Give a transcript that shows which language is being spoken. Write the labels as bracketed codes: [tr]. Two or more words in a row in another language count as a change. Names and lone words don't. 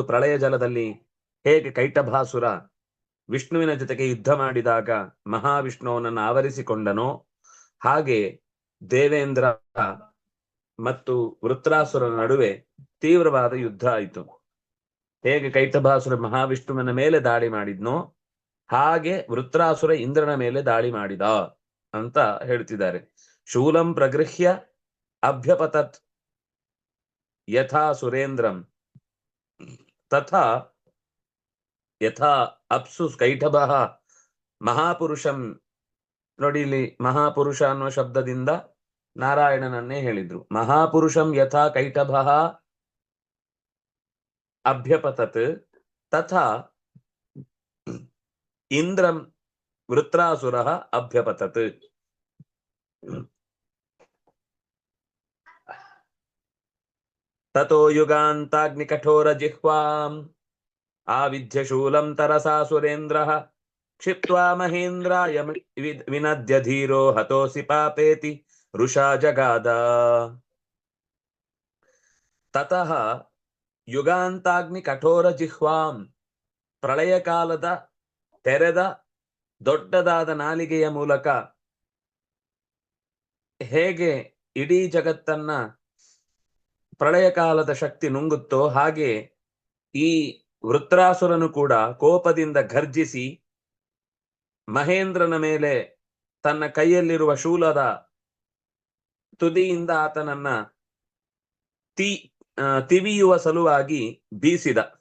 [kn] ಪ್ರಳಯ ಜಲದಲ್ಲಿ ಹೇಗೆ ಕೈಟಭಾಸುರ ವಿಷ್ಣುವಿನ ಜೊತೆಗೆ ಯುದ್ಧ ಮಾಡಿದಾಗ ಮಹಾವಿಷ್ಣುವನನ್ನು ಆವರಿಸಿಕೊಂಡನೋ, ಹಾಗೆ ದೇವೇಂದ್ರ ಮತ್ತು ವೃತ್ರಾಸುರನ ನಡುವೆ ತೀವ್ರವಾದ ಯುದ್ಧ ಆಯಿತು. ಹೇಗೆ ಕೈಟಭಾಸುರ ಮಹಾವಿಷ್ಣುವಿನ ಮೇಲೆ ದಾಳಿ ಮಾಡಿದ್ನೋ ಹಾಗೆ ವೃತ್ರಾಸುರ ಇಂದ್ರನ ಮೇಲೆ ದಾಳಿ ಮಾಡಿದ ಅಂತ ಹೇಳ್ತಿದ್ದಾರೆ. [sa] ಶೂಲಂ ಪ್ರಗೃಹ್ಯ ಅಭ್ಯಪತತ್ ಯಥಾ ಸುರೇಂದ್ರಂ ತಥಾ ಯಥಾ ಅಪ್ಸು ಕೈಟಭಃ ಮಹಾಪುರುಷಂ. [kn] ನೋಡಿ, ಇಲ್ಲಿ ಮಹಾಪುರುಷ ಅನ್ನುವ ಶಬ್ದದಿಂದ ನಾರಾಯಣನನ್ನೇ ಹೇಳಿದ್ರು. [sa] ಮಹಾಪುರುಷಂ ಯಥಾ ಕೈಟಭಃ ಅಭ್ಯಪತತ್ ತಥಾ ಇಂದ್ರಂ ವೃತ್ರಾಸುರಃ ಅಭ್ಯಪತತ್. ತಥೋ ಯುಗಾಂತಾಗ್ನಿ ಕಠೋರ ಜಿಹ್ವಾಂ ಆವಿಧ್ಯ ಶೂಲಂ ತರಸಾ ಸುರೇಂದ್ರಃ ಕ್ಷಿಪ್ತ್ವಾ ಮಹೇಂದ್ರಾಯ ವಿನದ್ಯ ಧೀರೋ ಹತೋಸಿ ಪಾಪೇತಿ ಋಷಾ ಜಗಾದ. ತತಃ ಯುಗಾಂತಾಗ್ನಿ ಕಠೋರ ಜಿಹ್ವಾಂ, [kn] ಪ್ರಳಯ ಕಾಲದ ತೆರೆದ ದೊಡ್ಡದಾದ ನಾಲಿಗೆಯ ಮೂಲಕ ಹೇಗೆ ಇಡೀ ಜಗತ್ತನ್ನ ಪ್ರಳಯ ಕಾಲದ ಶಕ್ತಿ ನುಂಗುತ್ತೋ ಹಾಗೆ ಈ ವೃತ್ರಾಸುರನು ಕೂಡ ಕೋಪದಿಂದ ಘರ್ಜಿಸಿ ಮಹೇಂದ್ರನ ಮೇಲೆ ತನ್ನ ಕೈಯಲ್ಲಿರುವ ಶೂಲದ ತುದಿಯಿಂದ ಆತನನ್ನ ತಿವಿಯುವ ಸಲುವಾಗಿ ಬೀಸಿದ.